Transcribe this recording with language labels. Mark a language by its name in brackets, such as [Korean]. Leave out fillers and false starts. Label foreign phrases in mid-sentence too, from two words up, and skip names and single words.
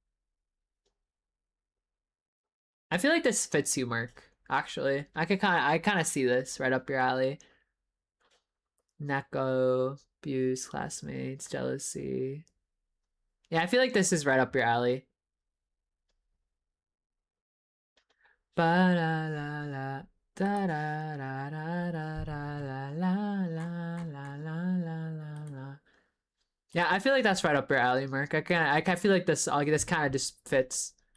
[English] I feel like this fits you, Mark. Actually, I kind of see this right up your alley. Neko, Abuse, Classmates, Jealousy. Yeah, I feel like this is right up your alley. Ba la la la. Da da da da da da la la la la la la la. Yeah, I feel like that's right up your alley, Mark. I feel like this kind of just fits.